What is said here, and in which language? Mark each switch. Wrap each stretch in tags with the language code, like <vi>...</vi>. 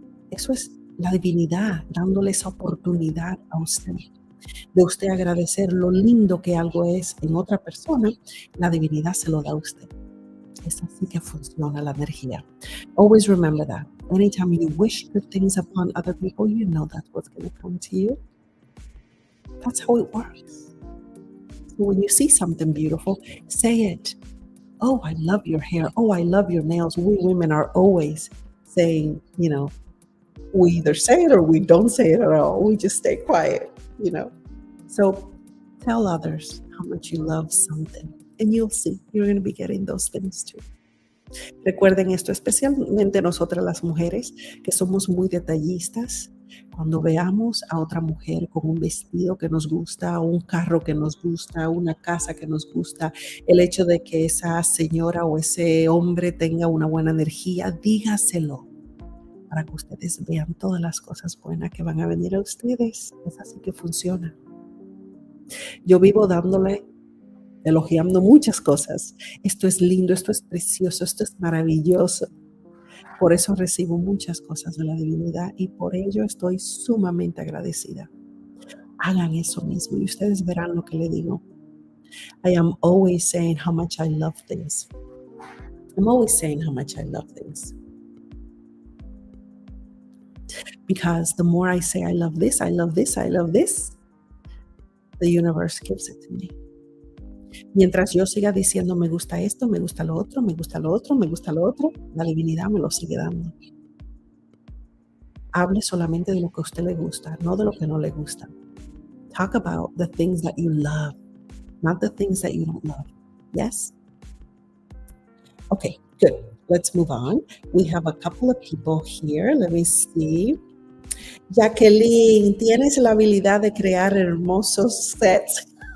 <es>Eso es la divinidad dándole esa oportunidad a usted, de usted agradecer lo lindo que algo es en otra persona, la divinidad se lo da a usted. Es así que funciona la energía.</es> <en>Always remember that. Anytime you wish good things upon other people, you know that's what's going to come to you. That's how it works. So when you see something beautiful, say it. Oh, I love your hair. Oh, I love your nails. We women are always saying, we either say it or we don't say it at all. We just stay quiet, So tell others how much you love something. And you'll see, you're going to be getting those things too.</en> <es>Recuerden esto, especialmente nosotras las mujeres, que somos muy detallistas. Cuando veamos a otra mujer con un vestido que nos gusta, un carro que nos gusta, una casa que nos gusta, el hecho de que esa señora o ese hombre tenga una buena energía, dígaselo. para que ustedes vean todas las cosas buenas que van a venir a ustedes. Es así que funciona. Yo vivo dándole, elogiando muchas cosas. Esto es lindo, esto es precioso, esto es maravilloso. Por eso recibo muchas cosas de la divinidad y por ello estoy sumamente agradecida. Hagan eso mismo y ustedes verán lo que le digo.</es> <en>I am always saying how much I love things. I'm always saying how much I love things. Because the more I say I love this, I love this, I love this, the universe gives it to me.</en> <es>Mientras yo siga diciendo me gusta esto, me gusta lo otro, me gusta lo otro, me gusta lo otro, la divinidad me lo sigue dando. Hable solamente de lo que a usted le gusta, no de lo que no le gusta.</es> <en>Talk about the things that you love, not the things that you don't love. Yes? Okay, good. Let's move on. We have a couple of people here. Let me see.</en> <es>Jacqueline, tienes la habilidad de crear hermosos sets.</es>